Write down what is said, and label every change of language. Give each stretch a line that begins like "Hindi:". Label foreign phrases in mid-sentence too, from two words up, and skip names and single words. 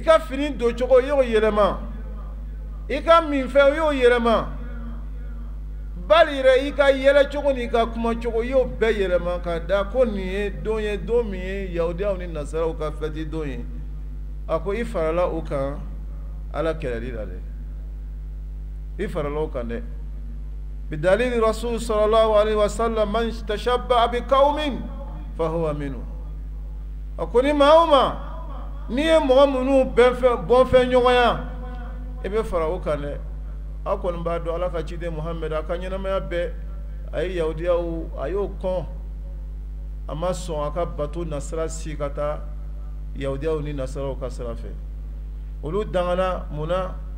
Bambara: ka fini don cogo i y'o yɛlɛma i ka minfɛn i y'o yɛlɛma bali yɛrɛ i ka yɛlɛ cogo ni i ka kuma cogo i y'o bɛɛ yɛlɛma ka da ko nin ye don min ye yahudiyaw ni nasaraw ka fɛti don ye a ko i farala o kan ala kɛlɛli la dɛ i farala o kan dɛ bidalili
Arabic: رسول صلى الله عليه وسلم من تشبه بقوم فهو منهم
Bambara: a ko ni maa o maa n'i ye mɔgɔ minnu bɔnfɛn ɲɔgɔnya i bɛ fara o kan dɛ a kɔni b'a dɔn ala ka ciden muhammed a ka ɲɛnamaya bɛɛ a ye yahudiyaw a y'o kɔn a ma sɔn a ka bato nasara si ka taa yahudiyaw ni nasaraw ka sira fɛ olu dangana mun na